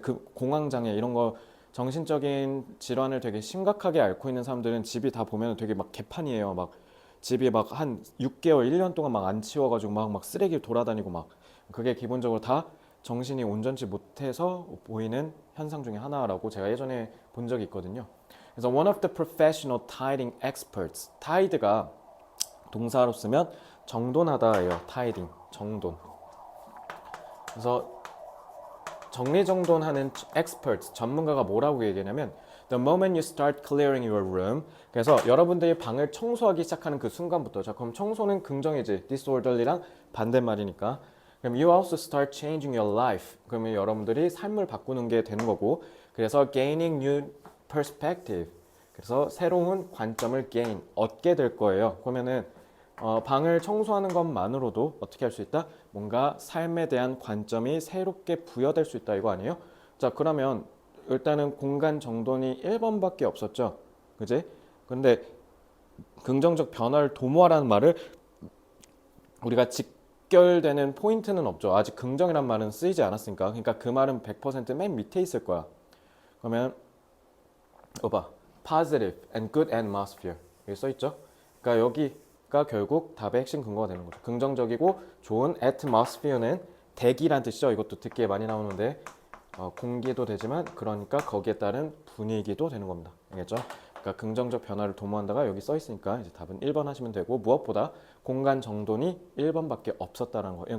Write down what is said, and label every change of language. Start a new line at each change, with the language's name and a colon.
Korean: 그 공황장애 이런 거 정신적인 질환을 되게 심각하게 앓고 있는 사람들은 집이 다 보면 되게 막 개판이에요. 막 집이 막 한 6개월, 1년 동안 막 안 치워가지고 막 쓰레기 돌아다니고 막 그게 기본적으로 다 정신이 온전치 못해서 보이는 현상 중에 하나라고 제가 예전에 본 적이 있거든요.
English: 그래서 one of the professional tiding experts.
Korean: tide가 동사로 쓰면 정돈하다예요. tiding, 정돈. 그래서 정리정돈하는
English: experts,
Korean: 전문가가 뭐라고 얘기하냐면
English: The moment you start clearing your room.
Korean: 그래서 여러분들이 방을 청소하기 시작하는 그 순간부터 자, 그럼 청소는 긍정이지. disorderly랑 반대말이니까.
English: 그럼 you also start changing your life.
Korean: 그러면 여러분들이 삶을 바꾸는 게 되는 거고 그래서
English: gaining new perspective.
Korean: 그래서 새로운 관점을 얻게 될 거예요. 그러면은 방을 청소하는 것만으로도 어떻게 할 수 있다? 뭔가 삶에 대한 관점이 새롭게 부여될 수 있다 이거 아니에요? 자, 그러면 일단은 공간 정돈이 1번밖에 없었죠. 그지? 근데 긍정적 변화를 도모하라는 말을 우리가 직결되는 포인트는 없죠. 아직 긍정이란 말은 쓰이지 않았으니까. 그러니까 그 말은 100%맨 밑에 있을 거야. 그러면 봐봐.
English: Positive and good atmosphere.
Korean: 여기 써있죠? 그러니까 여기가 결국 답의 핵심 근거가 되는 거죠. 긍정적이고 좋은 atmosphere는 대기란 뜻이죠. 이것도 듣기에 많이 나오는데 공기도 되지만 그러니까 거기에 따른 분위기도 되는 겁니다. 알겠죠? 그러니까 긍정적 변화를 도모한다가 여기 써 있으니까 이제 답은 1번 하시면 되고 무엇보다 공간 정돈이 1번밖에 없었다는 거예요.